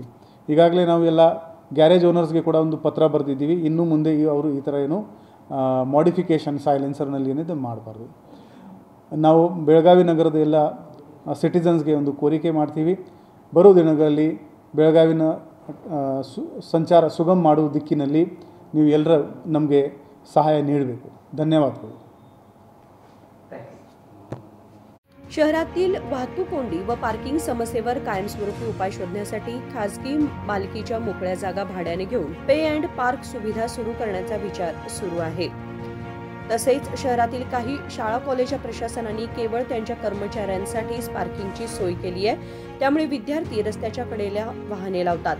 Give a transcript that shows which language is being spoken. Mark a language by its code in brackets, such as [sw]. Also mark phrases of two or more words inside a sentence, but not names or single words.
[kn] ಈಗಾಗಲೇ ನಾವು ಎಲ್ಲ [en] garage owners [kn] ಕೂಡ ಒಂದು ಪತ್ರ ಬರೆದಿದ್ದೀವಿ, ಇನ್ನು ಮುಂದೆ ಅವರು ಈ ಥರ ಏನು [en] modification silencer [kn] ಏನಿದೆ ಮಾಡಬಾರ್ದು। ನಾವು ಬೆಳಗಾವಿ ನಗರದ ಎಲ್ಲ ಸಿಟಿಸನ್ಸ್ಗೆ ಒಂದು ಕೋರಿಕೆ ಮಾಡ್ತೀವಿ, ಬರೋ ದಿನಗಳಲ್ಲಿ ಬೆಳಗಾವಿನ ಸಂಚಾರ ಸುಗಮ ಮಾಡುವ दिक्कीನಲ್ಲಿ ನೀವು ಎಲ್ಲರೂ ನಮಗೆ सहाय ನೀಡಬೇಕು। धन्यवाद। [mr] शहरातील वाहतूक कोंडी व पार्किंग समस्येवर कायमस्वरूपी उपाय शोधण्यासाठी खासगी मालकीच्या मोकळ्या जागा भाड्याने घेऊन [en] pay and park [mr] सुविधा सुरू करण्याचा विचार सुरू आहे। तसेच शहरातील काही शाळा कॉलेजच्या प्रशासनाने केवळ त्यांच्या कर्मचाऱ्यांसाठीच पार्किंगची सोय केली आहे, त्यामुळे विद्यार्थी रस्त्याच्या कडेला वाहने लावतात।